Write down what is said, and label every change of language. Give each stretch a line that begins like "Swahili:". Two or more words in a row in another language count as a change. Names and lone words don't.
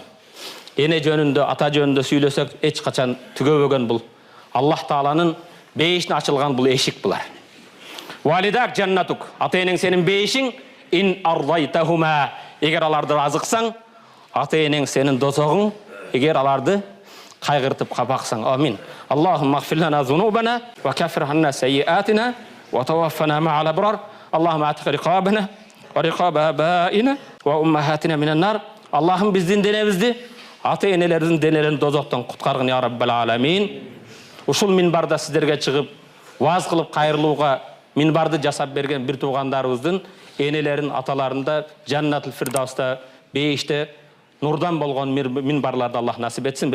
Kyrgyz: Эне жөнүндө, ата жөнүндө сүйлөсөк эч качан түгөбөгөн бул. Аллах Тааланын бейишине ачылган бул эшик булар.
Arabic: والداك جنتك,
Kyrgyz: ата-энең сенин бейишиң,
Arabic: إن أرضيتهما,
Kyrgyz: эгер аларды разыксаң, ата-энең сенин дозогуң, эгер аларды кайгыртып капаксаң. Амин.
Arabic: اللهم اغفر لنا ذنوبنا وكفر عنا سيئاتنا وتوفنا مع الأبرار. اللهم أعتق رقابنا ورقاب آبائنا وأمهاتنا من النار.
Kyrgyz: Аллахым биздин денебизди, ата-энелердин денелерин дозоктон куткаргын
Arabic: يا رب العالمين.
Kyrgyz: Ушул минбарда сиздерге чыгып, ваз кылып кайрылууга минбарды жасап берген бир туугандарыбыздын энелерин, аталарында Жаннатул Фирдауста бейиште нурдан болгон минбарларды Аллах насип этсин.